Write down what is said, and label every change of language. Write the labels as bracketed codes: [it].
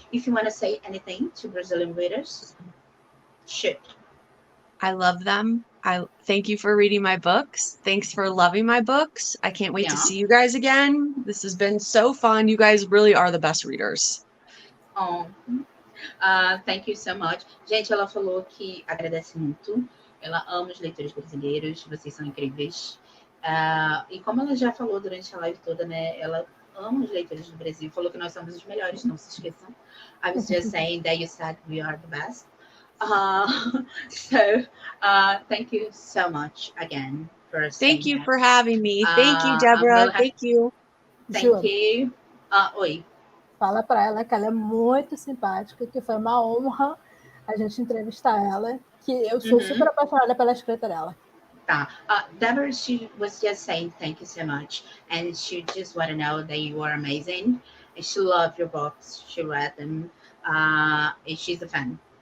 [en] If you want to say anything to Brazilian readers, shoot. I love them. I thank you for reading my books. Thanks for loving my books. I can't wait to see you guys again. This has been so fun. You guys really are the best readers. Oh, thank you so much. [pt] Gente, ela falou que agradece muito. Ela ama os leitores brasileiros. Vocês são incríveis. E como ela já falou durante a live toda, né? Ela ama os leitores do Brasil. Falou que nós somos os melhores, não se esqueçam. [en] I was just saying that you said we are the best. So thank you so much again for thank you for having me. Thank you, Deborah. Thank you. Thank you. Oi. [pt] Fala para ela que ela é muito simpática, que foi uma honra a gente entrevistar ela, que eu sou super apaixonada pela escrita dela. Tá. [en] Deborah, she was just saying thank you so much, and she just want to know that you are amazing, and she loved your books, she read them, and she's a fan.